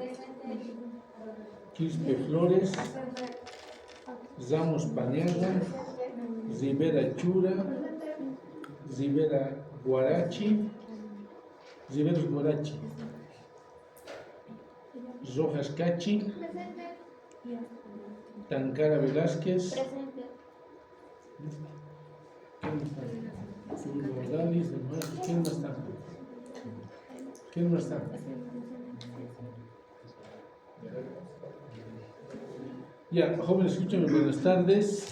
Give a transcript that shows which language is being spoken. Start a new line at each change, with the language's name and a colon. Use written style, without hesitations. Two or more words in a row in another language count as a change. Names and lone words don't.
Spanish: Quispe Flores, Ramos Pañaga, Rivera Chura, Rivera Guarachi, Rojas Cachi, Tancara Velázquez, ¿quién más está? ¿Quién más está? Ya, jóvenes, escúchenme, buenas tardes.